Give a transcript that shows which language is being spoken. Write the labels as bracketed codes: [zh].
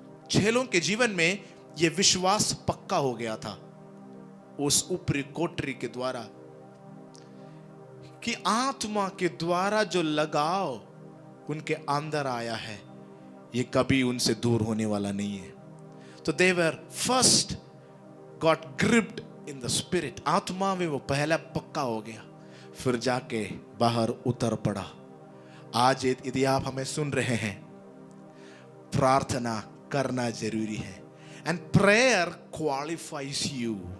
[hi] चेलों के जीवन में यह विश्वास पक्का हो गया था उस ऊपरी कोठरी के द्वारा कि आत्मा के द्वारा जो लगाव उनके अंदर आया है ये कभी उनसे दूर होने वाला नहीं है। [en] तो they were first got gripped in the spirit. [hi] आत्मा में वो पहला पक्का हो गया, फिर जाके बाहर उतर पड़ा। आज यदि आप हमें सुन रहे हैं, प्रार्थना करना जरूरी है, [en] and prayer qualifies you.